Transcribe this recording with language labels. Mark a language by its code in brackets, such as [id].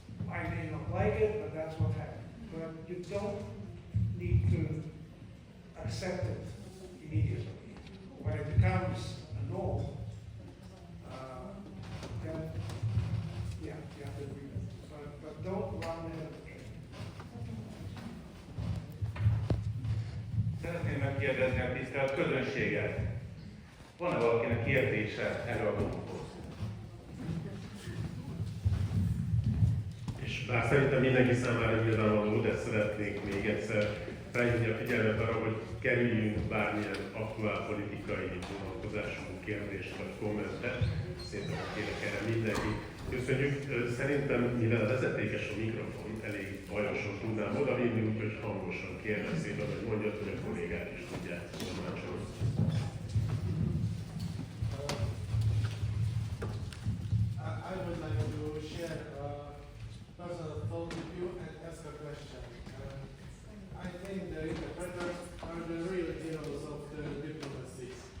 [en] I may not like it, but that's what happens. But you don't need to accept it immediately. When it becomes a norm, then yeah, you have to agree with it. But don't run ahead of the train. [hu] Szeretném megkérdezni a tisztelt közönséget. Van-e valakinek kérdése előadónkhoz? És bár szerintem mindenki számára nyilvánvaló, de szeretnék még egyszer felhívni a figyelmet arra, hogy kerüljünk bármilyen aktuál politikai vonatkozású kérdést vagy kommentet. Szépen kérek erre mindenki. Köszönjük. Szerintem, mivel a vezetékes a mikrofon, elég bajosan tudnám odavinni, úgyhogy hangosan kérlek szépen, hogy mondjad, hogy a kollégák is tudják tolmácsolni. [en] I would like to share a personal thought with you and ask a question. I think the interpreters are the real heroes of the diplomacy.